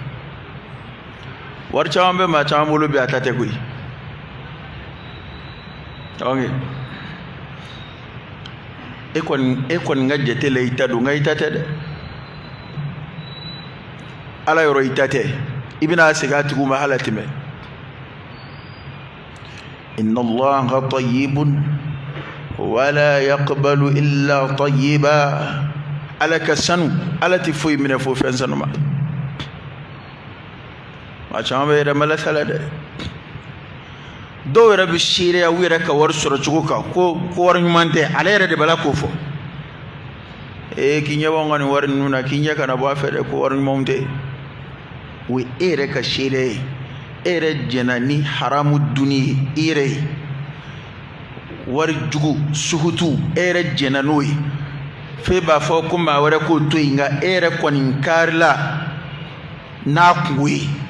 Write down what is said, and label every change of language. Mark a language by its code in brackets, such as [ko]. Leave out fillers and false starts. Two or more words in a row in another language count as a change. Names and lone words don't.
[bm] wari caman bɛ maa caman bolo bi a ta tɛ koyi e kɔni ka jate la i ta don nka i ta tɛ dɛ ala yɔrɔ i ta tɛ i bɛna segin a tigiw ma hala tɛmɛ [ar] إن الله طيب ولا يقبل إلا طيبا [bm] ala ka sanu ala tɛ foyi minɛ fo fɛn sanu ma maa caman bɛ yɛrɛ malasa la dɛ dɔw yɛrɛ bɛ seereya u yɛrɛ ka wari sɔrɔ cogo kan ko wari ɲuman tɛ ale yɛrɛ de b'ala k'o fɔ k'i ɲɛ bɔ an ka nin wari ninnu na k'i ɲɛ kana bɔ a fɛ dɛ ko wari ɲumanw tɛ o ye e yɛrɛ ka seereya ye e yɛrɛ jɛna ni haramu dunni ye i yɛrɛ ye wari jugu suhutu e yɛrɛ jɛna n'o ye f'e b'a fɔ ko maa wɛrɛ k'o to yen nka e yɛrɛ kɔni kaarila n'a kungo ye